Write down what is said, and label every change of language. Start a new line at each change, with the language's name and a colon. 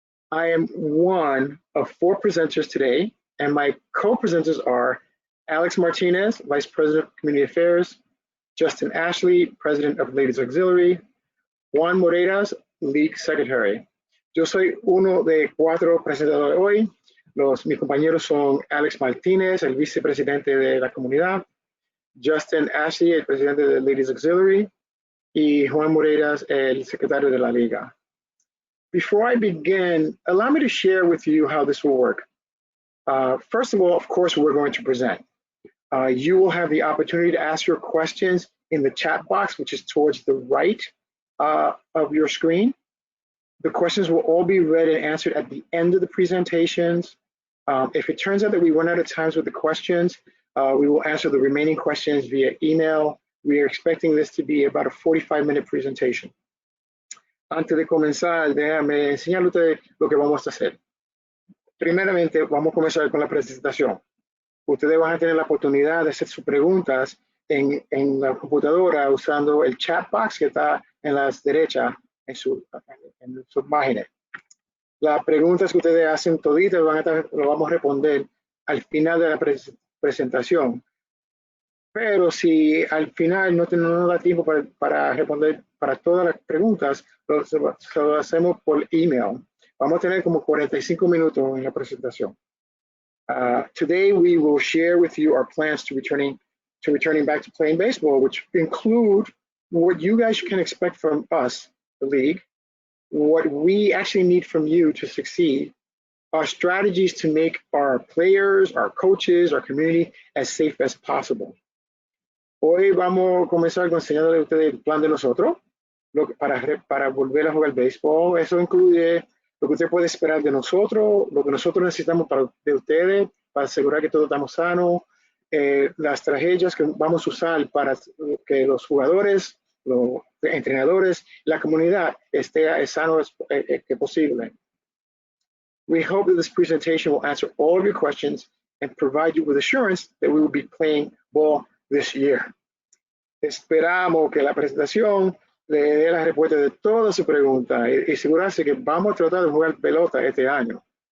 English: I am one of four presenters today, and my co-presenters are Alex Martinez, Vice President of Community Affairs, Justin Ashley, President of Ladies Auxiliary, Juan Moreiras, League Secretary.
Spanish: Yo soy uno de cuatro presentadores hoy. Mis compañeros son Alex Martinez, el vicepresidente de la comunidad, Justin Ashley, el presidente de Ladies Auxiliary, y Juan Moreiras, el secretario de la liga.
English: Before I begin, allow me to share with you how this will work. First of all, of course, we're going to present. You will have the opportunity to ask your questions in the chat box, which is towards the right of your screen. The questions will all be read and answered at the end of the presentations. If it turns out that we run out of time with the questions, we will answer the remaining questions via email. We are expecting this to be about a 45-minute presentation.
Spanish: Antes de comenzar, déjame enseñarle a ustedes lo que vamos a hacer. Primeramente, vamos a comenzar con la presentación. Ustedes van a tener la oportunidad de hacer sus preguntas en la computadora usando el chat box que está en la derecha en sus imágenes. Las preguntas que ustedes hacen toditas lo vamos a responder al final de la presentación. Pero si al final no nos da tiempo para responder para todas las preguntas, lo hacemos por email. Vamos a tener como 45 minutos en la presentación.
English: Today we will share with you our plans to returning back to playing baseball, which include what you guys can expect from us, the league, what we actually need from you to succeed, our strategies to make our players, our coaches, our community as safe as possible.
Spanish: Hoy vamos a comenzar con enseñarles a ustedes el plan de nosotros para volver a jugar béisbol. Eso incluye lo que usted puede esperar de nosotros, lo que nosotros necesitamos de ustedes para asegurar que todos estamos sanos, las estrategias que vamos a usar para que los jugadores, los entrenadores, la comunidad esté as sano as posible.
English: We hope that this presentation will answer all of your questions and provide you with assurance that we will be playing ball this year.
Spanish: Esperamos que la presentación le dé la respuesta de todas sus preguntas y asegurarse que vamos a tratar de jugar pelota este año.